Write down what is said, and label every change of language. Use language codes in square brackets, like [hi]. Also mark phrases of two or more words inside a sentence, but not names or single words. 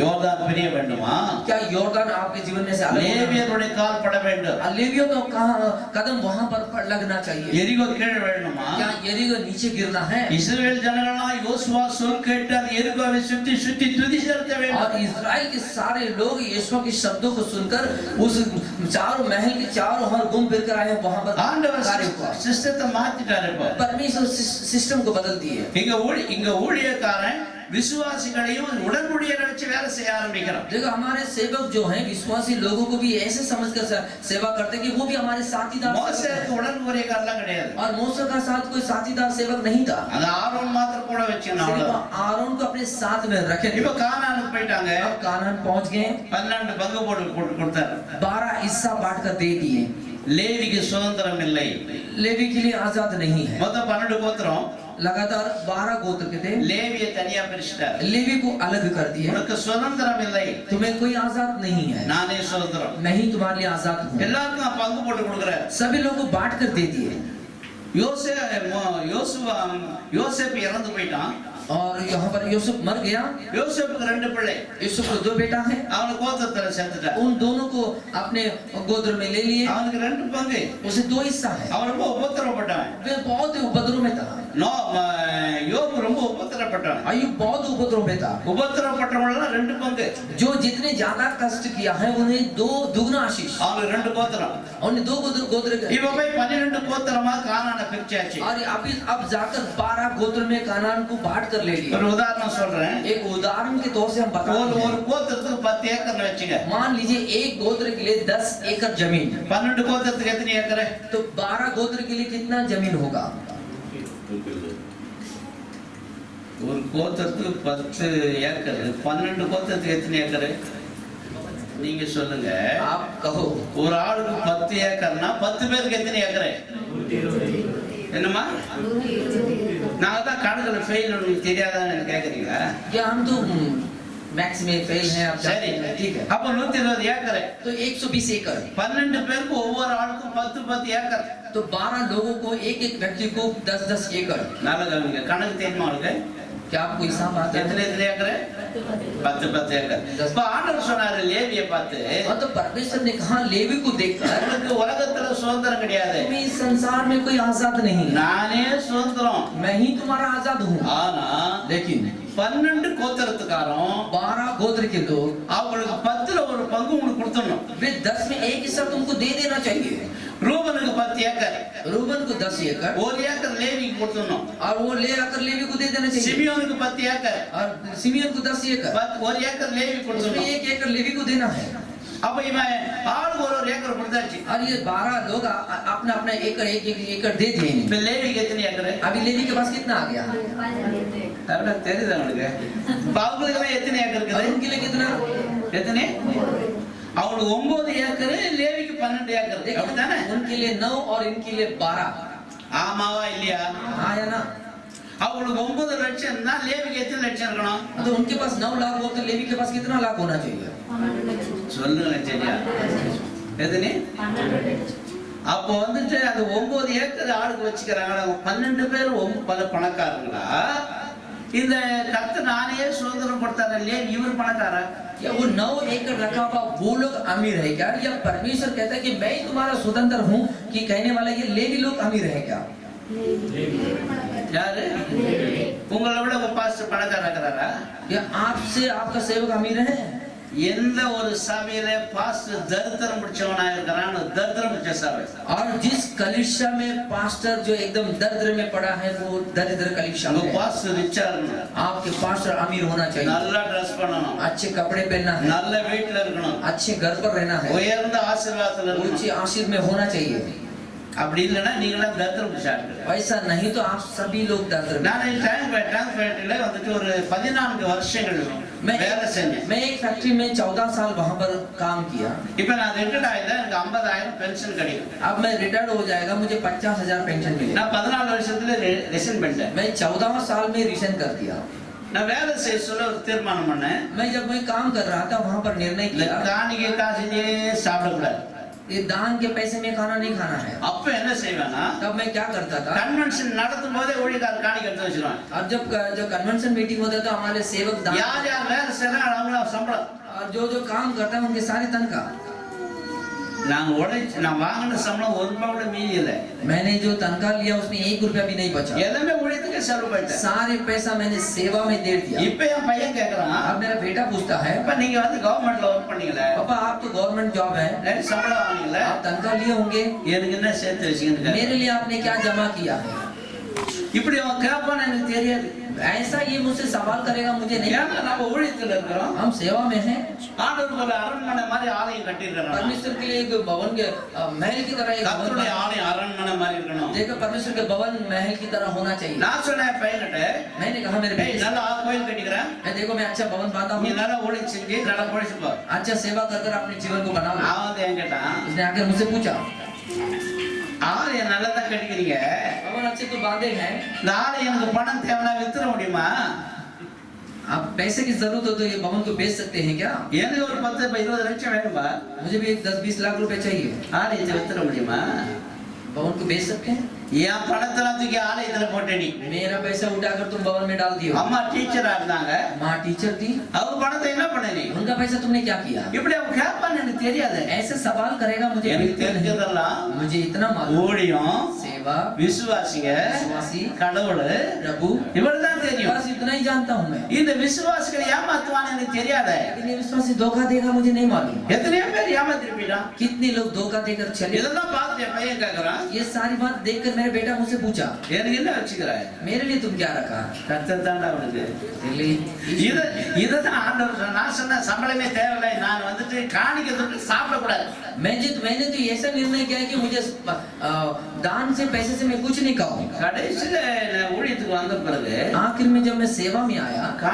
[ta] யோர்தான் பிரிய வேண்டுமா? [hi] क्या योर्दान आपके जीवन में से अलग होना? [ta] லேவியருடைய கால் பட வேண்டும். [hi] लेवियों का कहाँ कदम वहां पर लगना चाहिए? [ta] எரிகோ கீழே வேண்டுமா? [hi] क्या यरीहो नीचे गिरना है? [ta] இஸ்ரவேல் ஜனங்களா யோசுவா சொல் கேட்டு அந்த எரிகோவை சுத்தி சுத்தி துதி செலுத்த [hi] और [ta] வேண்டும். [hi] इस्राएल के सारे लोग यीशु के शब्दों को सुनकर उस चारों महल के चारों हर घूम फिर कर आए, वहां पर [ta] ஆண்டவர் [hi] कार्य हुआ। [ta] சிஸ்டத்தை மாத்திட்டாரு. இப்போ [hi] परमेश्वर सिस्टम को बदल दिए। [ta] இங்க ஊழியக்காரன் விசுவாசிகளையும் உடன்படிக்கையை வச்சு வேலை செய்ய ஆரம்பிக்கிறான். [hi] देखो हमारे सेवक जो हैं विश्वासी लोगों को भी ऐसे समझकर सेवा करते हैं कि वो भी हमारे साथीदार सेवक [ta] மோசேக்கு உடன்படிக்கைலாம் கிடையாது. [hi] हैं। और मूसा का साथ कोई साथीदार सेवक नहीं था। [ta] அது ஆரோன் மாத்திரம் கூட வச்சுனாங்க. [hi] सिर्फ आरोन को अपने साथ में रखे थे। [ta] இப்ப கானானுக்கு போயிட்டாங்க. [hi] अब कानान पहुंच गए। [ta] 12 பங்கு போட்டு கொடுத்தார். [hi] 12 हिस्सा बांट कर दे दिए। [ta] லேவிக்கு சுதந்திரம் இல்லை. [hi] लेवी के लिए आजाद नहीं है। [ta] மொத்தம் 12 கோத்திரம். [hi] लगातार 12 गोत्र के थे। [ta] லேவியை தனியா பிரிச்சிட்டார். [hi] लेवी को अलग कर दिए। [ta] உனக்கு சுதந்திரம் இல்லை, [hi] तुम्हें कोई आजाद नहीं है। [ta] நானே சுதந்திரம். [hi] नहीं तुम्हारे लिए आजाद हूँ। [ta] எல்லாருக்கும் நான் பங்கு போட்டு கொடுக்கிறேன். [hi] सभी लोगों को बांट कर दे दिए। [ta] யோசேப்பு இறந்து போயிட்டான். [hi] और यहाँ पर यूसुफ मर गया। [ta] யோசேப்புக்கு 2 பிள்ளை. [hi] यूसुफ को 2 बेटा है। [ta] அவன கோத்திரத்துல சேர்த்துட்டார். [hi] उन दोनों को अपने गोत्र में ले लिए। [ta] அவனுக்கு 2 பங்கு. [hi] उसे 2 हिस्सा है। [ta] அவன் ரொம்ப உபத்திரவப்பட்டவன். [hi] वे बहुत ही उपद्रव में था। [ta] யோபு ரொம்ப உபத்திரவப்பட்டவன். [hi] अय्यूब बहुत उपद्रव में था। [ta] உபத்திரவப்பட்டவங்கள 2 பங்கு. [hi] जो जितने ज्यादा कष्ट किया है उन्हें 2 दुगना आशीष। [ta] அவனுக்கு 2 கோத்திரம். [hi] उन्हें 2 गोत्र [ta] இப்ப போய் 12 கோத்திரமா கானானை பிரிச்சாச்சு. [hi] और अब जाकर 12 गोत्र में कानान को बांट कर ले लिया। [ta] ஒரு உதாரணம் சொல்றேன். [hi] एक उदाहरण के तौर से हम बता रहे हैं। [ta] ஒரு கோத்திரத்துக்கு 10 ஏக்கர் வச்சுங்க. [hi] मान लीजिए एक गोत्र के लिए 10 एकड़ जमीन। [ta] 12 கோத்திரத்துக்கு எத்தனை ஏக்கர்? [hi] तो 12 गोत्र के लिए कितना जमीन होगा? [ta] ஒரு கோத்திரத்துக்கு 10 ஏக்கர். 12 கோத்திரத்துக்கு எத்தனை ஏக்கர்? நீங்க சொல்லுங்க. [hi] आप कहो। [ta] ஒரு ஆளுக்கு 10 ஏக்கர்னா 10 பேருக்கு எத்தனை ஏக்கர்? என்னம்மா நான் தான் கணக்குல ஃபெயில் உங்களுக்கு தெரியாதான்னு கேக்குறீங்களா? [hi] क्या हम तो मैथ्स में फेल हैं आप [ta] சரி [hi] जानते हैं, ठीक है। [ta] அப்ப 120 ஏக்கர் [hi] तो 120 एकड़ [ta] 12 பேருக்கு ஒவ்வொரு ஆளுக்கும் 10 ஏக்கர். [hi] तो 12 लोगों को एक व्यक्ति को 10 एकड़। [ta] நல்ல கவனிங்க, கணக்கு தெரியுமா உங்களுக்கு? [hi] क्या आपको हिसाब आता है? [ta] எத்தனை ஏக்கர்? 10 ஏக்கர். இப்ப ஆண்டவர் சொன்னாரு லேவியை பார்த்து, [hi] और तो परमेश्वर ने कहा लेवी को देखकर [ta] உங்களுக்கு உலகத்துல சுதந்திரம் கிடையாது, [hi] तुम्हें इस संसार में कोई आजाद नहीं है, [ta] நானே சுதந்திரம். [hi] मैं ही तुम्हारा आजाद हूँ। [ta] ஆனா [hi] लेकिन [ta] 12 கோத்திரத்துக்காரன் [hi] 12 गोत्र के लोग [ta] அவங்களுக்கு 10ல ஒரு பங்கு உங்களுக்கு கொடுத்துடணும். [hi] वे 10 में एक हिस्सा तुमको दे देना चाहिए। [ta] ரூபனுக்கு 10 ஏக்கர், [hi] रूबन को 10 एकड़ [ta] 1 ஏக்கர் லேவிக்கு கொடுத்துடணும். [hi] और वो ले आकर लेवी को दे देना चाहिए। [ta] சிமியோனுக்கு 10 ஏக்கர், [hi] और सिमियन को 10 एकड़ [ta] 1 ஏக்கர் லேவிக்கு [hi] उसमें [ta] கொடுத்துடணும். [hi] 1 एकड़ लेवी को देना है। [ta] அப்ப இவன் ஆளுக்கு ஒரு ஏக்கர் கொடுத்தாச்சு. [hi] और ये 12 लोग अपना अपना एकड़ एक एकड़ दे दिए इन्हें। [ta] இப்ப லேவிக்கு எத்தனை ஏக்கர்? [hi] अभी लेवी के पास कितना आ गया? [ta] அப்படியே தெரியுது அவனுக்கு. இப்ப அவங்களுக்கு எல்லாம் எத்தனை ஏக்கர் [hi] और [ta] இருக்குது? [hi] उनके लिए कितना? [ta] எத்தனை? அவங்களுக்கு 9 ஏக்கர், லேவிக்கு 12 ஏக்கர். அப்படிதானே? [hi] उनके लिए 9 और इनके लिए 12। [ta] ஆமாவா இல்லையா? [hi] हाँ या ना? [ta] அவங்களுக்கு 9 லட்சம்னா லேவிக்கு எத்தனை லட்சம் இருக்கணும்? [hi] तो उनके पास 9 लाख हो तो लेवी के पास कितना लाख होना चाहिए? [ta] சொல்லுங்க சரியா? எத்தனை? அப்போ வந்துட்டு அது 9 ஏக்கர் ஆளுக்கு வச்சுக்கிறாங்க. 12 பேர் பல பணக்காரங்களா? இந்த கத்து நானே சுதந்திரம் கொடுத்தாரு இல்லையா, இவர் பணக்காரா? [hi] या वो 9 एकड़ रखा हुआ वो लोग अमीर है क्या? या परमेश्वर कहता है कि मैं ही तुम्हारा स्वतंत्र हूँ, कि कहने वाला ये लेवी लोग अमीर है क्या? [ta] யாரு? உங்களை விட உங்க பாஸ்டர் பணக்காரா இருக்கிறாரா? [hi] या आपसे आपका सेवक अमीर है? [ta] எந்த ஒரு சபையில பாஸ்டர் தரித்திரம் பிடிச்சவனா இருக்கிறான்னு, தரித்திரம் பிடிச்ச சபை. [hi] और जिस कलीसिया में पास्टर जो एकदम दरिद्र में पड़ा है वो दरिद्र कलीसिया [ta] உங்க [hi] में है। [ta] பாஸ்டர் ரிச்சா இருக்கணும், [hi] आपके पास्टर अमीर होना चाहिए, [ta] நல்லா ட்ரெஸ் பண்ணணும், [hi] अच्छे कपड़े पहनना है, [ta] நல்ல வீட்டுல இருக்கணும், [hi] अच्छे घर पर रहना है, [ta] உயர்ந்த ஆசீர்வாதத்துல இருக்கணும். [hi] ऊंचे आशीर्वाद में होना चाहिए। [ta] அப்படி இல்லைன்னா நீங்களாம் தரித்திரம் பிடிச்சாங்க. [hi] ऐसा नहीं तो आप सभी लोग दरिद्र में। [ta] நான் டிரான்ஸ்பேட்டில் வந்துட்டு ஒரு 14 வருஷங்கள் வேலை செஞ்சேன். [hi] मैं एक फैक्ट्री में 14 साल वहां पर काम किया। [ta] இப்ப நான் ரிட்டையர்ட் ஆயிட்டேன், எனக்கு 50,000 பென்ஷன் கிடைக்கும். [hi] अब मैं रिटायर्ड हो जाएगा, मुझे 50,000 पेंशन मिलेगा। [ta] நான் 14 வருஷத்துல ரிசைன் பண்ணிட்டேன். [hi] मैं 14 साल में रिजाइन कर दिया। [ta] நான் வேலை செய்ய சொல்ல ஒரு தீர்மானம் பண்ணேன், [hi] मैं जब मैं काम कर रहा था वहां पर निर्णय [ta] இந்த [hi] किया [ta] காணிக்கை காசுலயே சாப்பிடக்கூடாது. [hi] ये दान के पैसे में खाना नहीं खाना है। [ta] அப்ப என்ன செய்வேன்னா, [hi] तब मैं क्या करता था, [ta] கன்வென்ஷன் நடத்தும் போதே ஊழியக்காரர் காணிக்கை எடுத்து வச்சிருவாங்க. [hi] और जब [en] convention meeting [hi] होता था हमारे सेवक दान, [ta] யார் யார் வேலை செய்யறாங்க அவங்கள சம்பளம். [hi] और जो काम करता है उनके सारे तनख्वाह। [ta] நான் வாங்கின சம்பளம் 1 ரூபாய் கூட மீதி இல்லை. [hi] मैंने जो तनख्वाह लिया उसमें 1 रुपया भी नहीं बचा, [ta] எல்லாமே ஊழியத்துக்கு செலவு பண்ணிட்டேன். [hi] सारे पैसा मैंने सेवा में दे दिया। [ta] இப்ப என் பையன் கேக்குறான், [hi] अब मेरा बेटा पूछता है, [ta] இப்ப நீங்க வந்து கவர்மெண்ட்ல ஒர்க் பண்ணீங்களே, [hi] पापा आप तो [en] government job [hi] है, [ta] நிறைய சம்பளம் வாங்குனீங்களே, [hi] आप तनख्वाह लिए होंगे, [ta] எனக்கு என்ன சேர்த்து வச்சீங்கன்னு [hi] मेरे लिए आपने क्या जमा किया है? [ta] இப்படி அவன் கேட்பான்னு எனக்கு தெரியாது. [hi] ऐसा ये मुझसे सवाल करेगा मुझे नहीं। [ta] ஏன்னா நம்ம ஊழியத்துல இருக்கிறோம், [hi] हम सेवा में हैं, [ta] ஆண்டவருக்கு ஒரு அரண்மனை மாதிரி ஆலயம் கட்டியிருக்கிறோம். [hi] परमेश्वर के लिए एक भवन के महल की तरह एक भवन [ta] கர்த்தருடைய [hi] बना- [ta] ஆலயம் அரண்மனை மாதிரி இருக்கணும். [hi] देखो परमेश्वर के भवन महल की तरह होना चाहिए। [ta] நான் சொன்னேன் பையன்கிட்ட, [hi] मैंने कहा मेरे [ta] ஏய் [hi] बेटे से, [ta] நல்லா கோயில் கட்டிக்கிறேன், [hi] मैं देखो मैं अच्छा भवन बांधा [ta] நீ [hi] हूँ, [ta] நல்லா ஊழியம் செஞ்சு நல்லா பொழைச்சுப்பா. [hi] अच्छा सेवा कर कर अपने जीवन को बना लो। [ta] அவன் வந்து என்கிட்டான், [hi] उसने आकर मुझसे पूछा, [ta] ஆலயம் நல்லா தான் கட்டிக்கிறீங்க, [hi] भवन अच्छे तो बांधे हैं, [ta] இந்த ஆலயம் எனக்கு பணம் தேவைன்னா வித்துற முடியுமா? [hi] आप पैसे की जरूरत हो तो ये भवन को बेच सकते हैं क्या? [ta] எனக்கு ஒரு 10-20 லட்சம் வேணும்பா, [hi] मुझे भी 10-20 लाख रुपए चाहिए, [ta] ஆலயத்தை வித்துற முடியுமா? [hi] भवन को बेच सकते हैं? [ta] என் பணத்தெல்லாம் தூக்கி ஆலயத்துல போட்டேடி. [hi] मेरा पैसा उठाकर तुम भवन में डाल दियो। [ta] அம்மா டீச்சரா இருந்தாங்க, [hi] माँ टीचर थी, [ta] அவங்க பணத்தை என்ன பண்ண நீ? [hi] उनका पैसा तुमने क्या किया? [ta] இப்படி அவன் கேட்பான்னு எனக்கு தெரியாது. [hi] ऐसे सवाल करेगा मुझे [ta] எனக்கு [hi] बिल्कुल नहीं। [ta] தெரிஞ்சதெல்லாம் [hi] मुझे इतना मालूम, [ta] ஊழியம், [hi] सेवा, [ta] விசுவாசிங்க, [hi] विश्वासी, [ta] கடவுள், [hi] प्रभु, [ta] இவ்வளவுதான் தெரியும். [hi] बस इतना ही जानता हूँ मैं। [ta] இந்த விசுவாசிகளை ஏமாத்துவான்னு எனக்கு தெரியாத. [hi] लेकिन ये विश्वासी धोखा देगा मुझे नहीं मालूम। [ta] எத்தனையோ பேர் ஏமாத்திருப்பீடா. [hi] कितने लोग धोखा देकर चले। [ta] இதெல்லாம் பார்த்து என் பையன் கேட்கறான், [hi] ये सारी बात देखकर मेरे बेटा मुझसे पूछा, [ta] எனக்கு என்ன வச்சுக்கிறாய்? [hi] मेरे लिए तुम क्या रखा? [ta] கர்த்தர் தாண்டா அவனுக்கு. [hi] ये [ta] இதுதான் ஆண்டவர் சொன்னார். நான் சொன்ன சம்பளமே தேவையில்லை, நான் வந்துட்டு காணிக்கை தொட்டு சாப்பிடக்கூடாது. [hi] मैंने तो ऐसा निर्णय किया कि मुझे दान से पैसे से मैं कुछ नहीं खाऊं। [ta] கடைசியில நான் ஊழியத்துக்கு வந்த பிறகு [hi] आखिर में जब मैं सेवा में आया,